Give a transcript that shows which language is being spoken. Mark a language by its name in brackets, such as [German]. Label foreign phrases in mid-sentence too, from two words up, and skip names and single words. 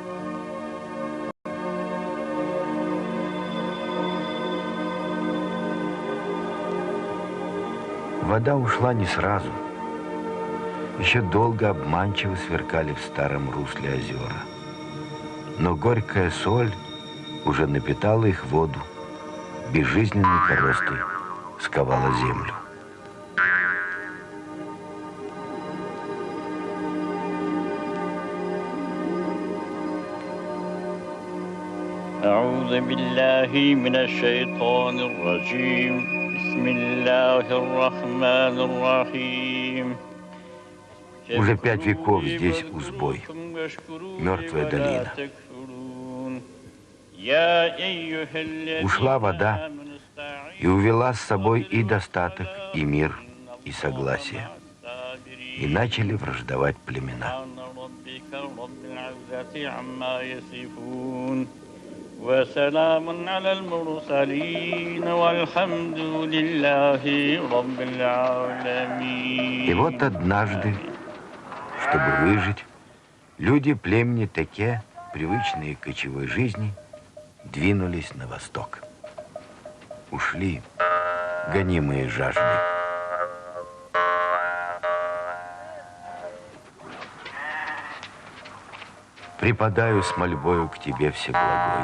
[Russian] Вода ушла не сразу. Еще долго обманчиво сверкали в старом русле озера. Но горькая соль уже напитала их воду, безжизненной коростой сковала землю. [Arabic] أعوذ بالله من الشيطان الرجيم بسم الله الرحمن الرحيم. [Russian] Уже 5 веков здесь узбой, мертвая долина. Ушла вода и увела с собой и достаток, и мир, и согласие. И начали враждовать племена. [Arabic] وسلام على المرسلين والحمد لله رب العالمين. [Russian] И вот однажды, чтобы выжить, люди племени Теке, привычные к кочевой жизни, двинулись на восток. Ушли, гонимые жаждой. Припадаю с мольбою к тебе, Всеблагой.